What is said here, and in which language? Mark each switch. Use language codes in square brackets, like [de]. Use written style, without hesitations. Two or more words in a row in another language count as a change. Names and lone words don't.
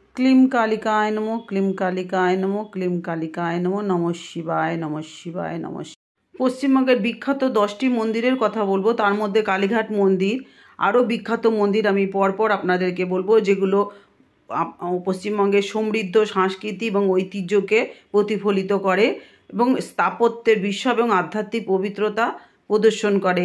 [sa] ক্লিম কালিকায় নমো, ক্লিম কালিকায় নমো, ক্লিম কালিকায় নমো, নমঃ শিবায়, নমঃ শিবায়, নমঃ শিবায়। [bn] পশ্চিমবঙ্গের বিখ্যাত 10টি মন্দিরের কথা বলবো, তার মধ্যে কালীঘাট মন্দির। আরও বিখ্যাত মন্দির আমি পরপর আপনাদেরকে বলবো, যেগুলো পশ্চিমবঙ্গের সমৃদ্ধ সংস্কৃতি এবং ঐতিহ্যকে প্রতিফলিত করে এবং স্থাপত্যের বিশ্বাস এবং আধ্যাত্মিক পবিত্রতা প্রদর্শন করে।